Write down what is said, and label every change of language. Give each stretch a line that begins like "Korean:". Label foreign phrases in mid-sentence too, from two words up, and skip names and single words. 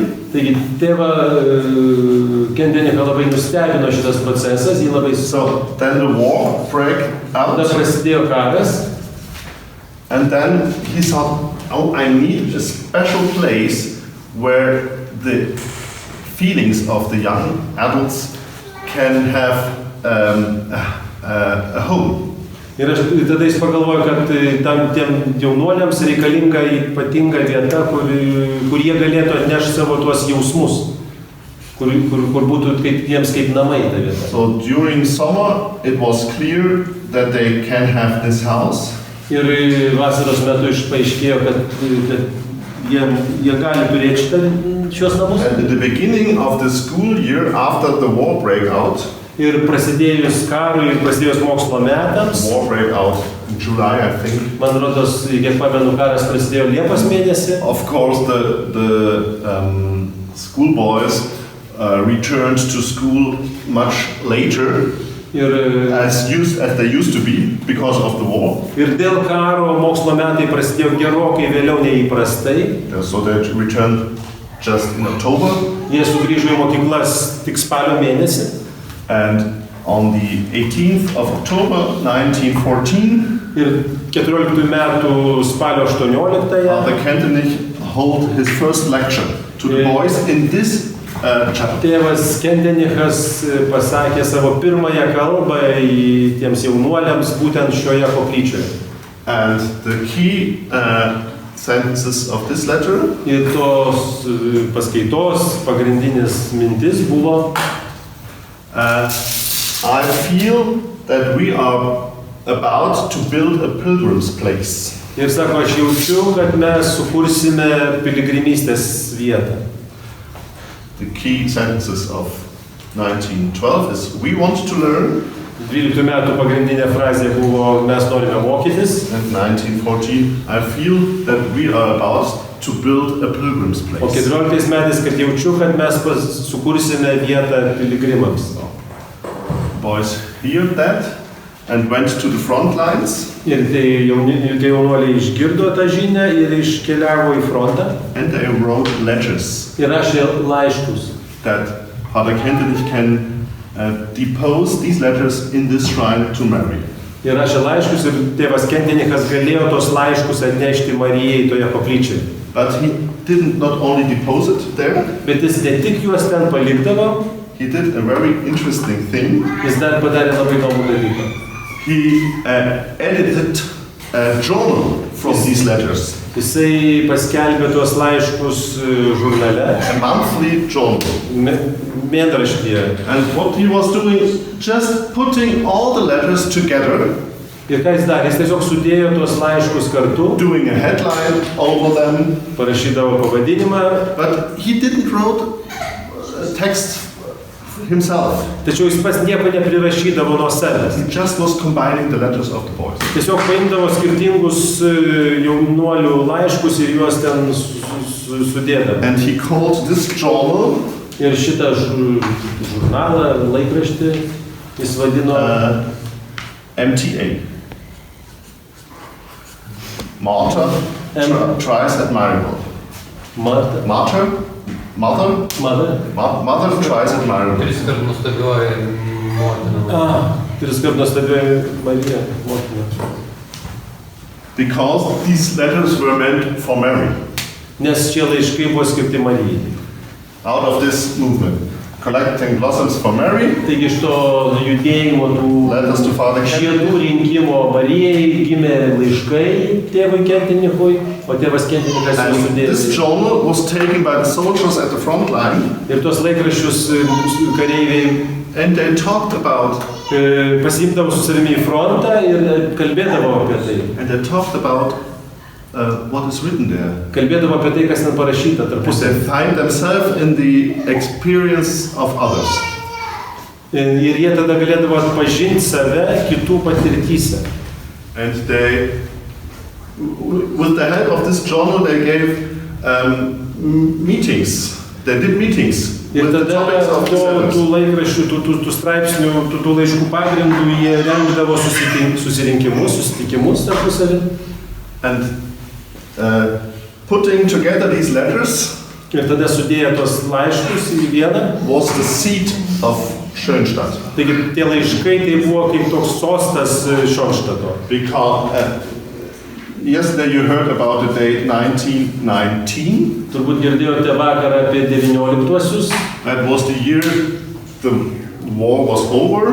Lithuanian: Taigi tėvą Kentenichą labai nustebino šitas procesas, jį labai
English: So then the war broke
Lithuanian: tada
English: out,
Lithuanian: prasidėjo karas.
English: and then he thought, oh, I need a special place where the feelings of the young adults can have a home.
Lithuanian: Ir tada jis pagalvojo, kad tiem jaunuoliams reikalinga ypatinga vieta, kur jie galėtų atnešti savo tuos jausmus, kur būtų jiems kaip namai ta vieta.
English: So during summer, it was clear that they can have this house.
Lithuanian: Ir vasaros metu paaiškėjo, kad jie gali turėti šios namus.
English: And at the beginning of the school year, after the war broke out,
Lithuanian: Ir prasidėjus karui, ir prasidėjus mokslo metams,
English: war broke out in July, I think.
Lithuanian: man rodos, kiek pamenu, karas prasidėjo Liepos mėnesį.
English: Of course, the schoolboys returned to school much later
Lithuanian: Ir,
English: as they used to be because of the war.
Lithuanian: ir dėl karo mokslo metai prasidėjo gerokai vėliau nei įprastai.
English: So they returned just in October.
Lithuanian: Jie sugrįžo į mokyklas tik spalio mėnesį.
English: And on the 18th of October 1914,
Lithuanian: Ir 14 metų spalio 18-ąją
English: Father Kentenich hold his first lecture to the boys in this chapel.
Lithuanian: tėvas Kendenichas pasakė savo pirmąją kalbą tiems jaunuoliams būtent šioje koplyčioje.
English: And the key sentences of this letter
Lithuanian: Ir tos paskaitos pagrindinis mintis buvo:
English: I feel that we are about to build a pilgrim's place.
Lithuanian: ir sako, aš jaučiu, kad mes sukursime piligrimystės vietą.
English: The key sentences of 1912 is we want to learn,
Lithuanian: 12 metų pagrindinė frazė buvo: mes norime mokytis.
English: and 1914 I feel that we are about to build a pilgrim's
Lithuanian: O
English: place.
Lithuanian: 14 metais, kad jaučiu, kad mes sukursime vietą piligrimams.
English: Boys heard that and went to the front lines,
Lithuanian: Ir tie jaunuoliai išgirdo tą žinią ir iškeliavo į frontą
English: and they wrote letters
Lithuanian: ir rašė laiškus.
English: that Father Kentenich can depose these letters in this shrine to Mary.
Lithuanian: Ir rašė laiškus ir tėvas Kendenichas galėjo tos laiškus atnešti Marijai toje koplyčioje.
English: But he didn't not only depose it there,
Lithuanian: Bet jis ne tik juos ten palikdavo,
English: he did a very interesting thing.
Lithuanian: jis dar padarė labai įdomų dalyką.
English: He edited a journal from these letters,
Lithuanian: Jisai paskelbė tuos laiškus žurnale,
English: a monthly journal.
Lithuanian: mėnraštyje.
English: And what he was doing, just putting all the letters together,
Lithuanian: Ir ką jis darė? Jis tiesiog sudėjo tuos laiškus kartu,
English: doing a headline over them,
Lithuanian: parašydavo pavadinimą,
English: but he didn't write a text himself.
Lithuanian: tačiau jis pats nieko neprirašydavo nuo savęs.
English: He just was combining the letters of the boys.
Lithuanian: Tiesiog paimdavo skirtingus jaunuolių laiškus ir juos ten sudėdavo.
English: And he called this journal
Lithuanian: Ir šitą žurnalą, laikraštį, jis vadino MTA.
English: Martha tries at Maribel. Mother. Mother tries at Maribel.
Lithuanian: Triskart nuostabioji motina. Triskart nuostabioji Marija, motina.
English: Because these letters were meant for Mary.
Lithuanian: Nes šie laiškai buvo skirti Marijai.
English: Out of this movement, collecting blossoms for Mary,
Lithuanian: Taigi iš to judėjimo
English: letters to Father
Lithuanian: žiedų
English: Kentenich,
Lithuanian: rinkimo Marijai gimė laiškai tėvui Kentenichui, o tėvas Kentenichas juos
English: and this
Lithuanian: sudėjo.
English: journal was taken by the soldiers at the front line,
Lithuanian: Ir tuos laikraščius kareiviai
English: and they talked about
Lithuanian: pasiimdavo su savimi į frontą ir kalbėdavo apie tai.
English: and they talked about what is written there.
Lithuanian: Kalbėdavo apie tai, kas ten parašyta
English: They
Lithuanian: tarpusavy.
English: find themselves in the experience of others.
Lithuanian: Ir jie tada galėdavo atpažinti save kitų patirtyse.
English: And they, with the help of this journal, they gave meetings. They did meetings
Lithuanian: Ir
English: with the
Lithuanian: tada
English: topics of these
Lithuanian: tų
English: letters.
Lithuanian: laikraščių, tų straipsnių, tų laiškų pagrindų jie rengdavo susitikimus tarpusavy.
English: And putting together these letters
Lithuanian: Ir tada sudėjo tos laiškus į vieną.
English: was the seat of Schönstadt.
Lithuanian: Taigi tie laiškai tai buvo kaip toks sostas Šionštato.
English: Because yesterday you heard about the date 1919.
Lithuanian: Turbūt girdėjote vakarą apie 19-uosius.
English: That was the year the war was over.